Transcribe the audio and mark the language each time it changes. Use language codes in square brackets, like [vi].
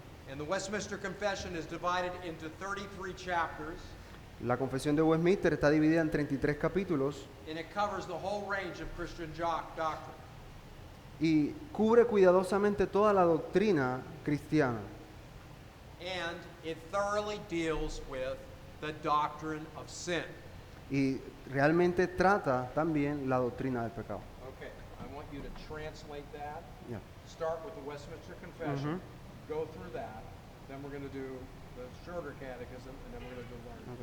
[en] And the Westminster Confession is divided into 33 chapters, [es] La confesión de Westminster está dividida en 33 capítulos [en] and it covers the whole range of Christian doctrine. [es] y cubre cuidadosamente toda la doctrina cristiana. [en] And it thoroughly deals with the doctrine of sin. [es] Y realmente trata también la doctrina del pecado. [en] Okay, I want you to translate that. [es] Ya. [en] Start with the Westminster Confession, go through that, then we're going to do the shorter catechism, and then we're going to do learning.